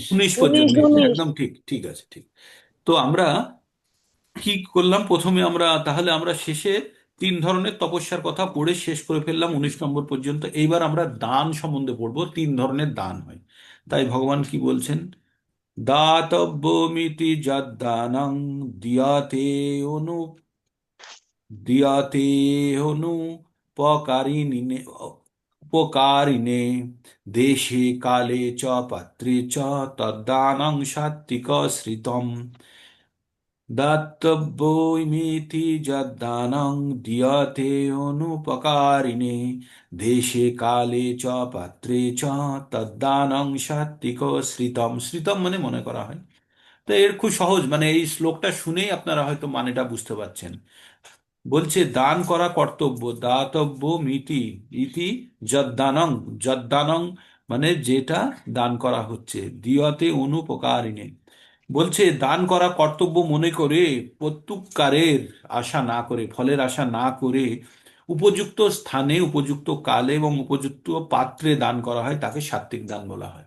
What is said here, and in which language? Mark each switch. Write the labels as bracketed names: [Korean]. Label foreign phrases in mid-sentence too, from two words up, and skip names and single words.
[Bangla] 19 পর্যন্ত, 19 19, 19। একদম ঠিক, ঠিক আছে, ঠিক। তো আমরা কি করলাম? প্রথমে আমরা তাহলে আমরা শেষে 3 ধরনের তপস্যার কথা পড়ে শেষ করে ফেললাম 19 নম্বর পর্যন্ত। এইবার আমরা দান সম্বন্ধে পড়বো। 3 ধরনের দান হয়। তাই ভগবান কি বলছেন? [Sanskrit] দাতব্যমিতি যদ্দানং দিয়াতে অনু দিয়াতে অনুপকারিণে উপকারিণে দেশে কালে চ পাত্রে চ তদ্দানং সাত্বিক শ্রিতম। দাতব্যমিতি যদ্দানং দিয়তে অনুপকারিণে দেশে কালে চ পাত্রে চ তদ্দানং সাত্বিক শ্রিতম। [Bangla] শ্রিতম মানে মনে করা হয়। তো এর খুব সহজ, মানে এই শ্লোকটা শুনেই আপনারা হয়তো মানেটা বুঝতে পারছেন। বলছে দান করা কর্তব্য, [Sanskrit] দাতব্য মিতি, ইতি যদ্দানং, যদ্দানং [Bangla] মানে যেটা দান করা হচ্ছে, [Sanskrit] দিয়তে অনুপকারিণে, [Bangla] বলছে দান করা কর্তব্য মনে করে, প্রত্যুপকারের আশা না করে, ফলের আশা না করে, উপযুক্ত স্থানে, উপযুক্ত কালে এবং উপযুক্ত পাত্রে দান করা হয়, তাকে সাত্ত্বিক দান বলা হয়।